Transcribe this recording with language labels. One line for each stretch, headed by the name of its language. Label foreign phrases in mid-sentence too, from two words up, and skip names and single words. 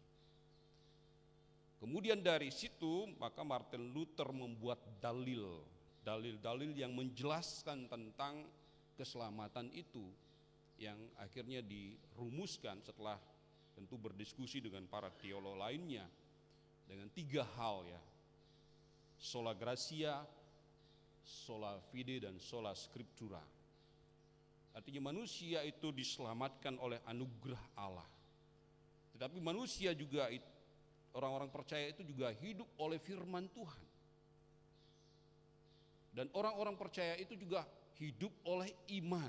Indonesian: Kemudian dari situ maka Martin Luther membuat dalil-dalil yang menjelaskan tentang keselamatan itu, yang akhirnya dirumuskan setelah tentu berdiskusi dengan para teolog lainnya dengan 3 hal ya.
Latin: Sola gratia, sola fide, dan sola scriptura.
Indonesian: Artinya manusia itu diselamatkan oleh anugerah Allah. Tetapi manusia juga, orang-orang percaya itu juga hidup oleh firman Tuhan. Dan orang-orang percaya itu juga hidup oleh iman.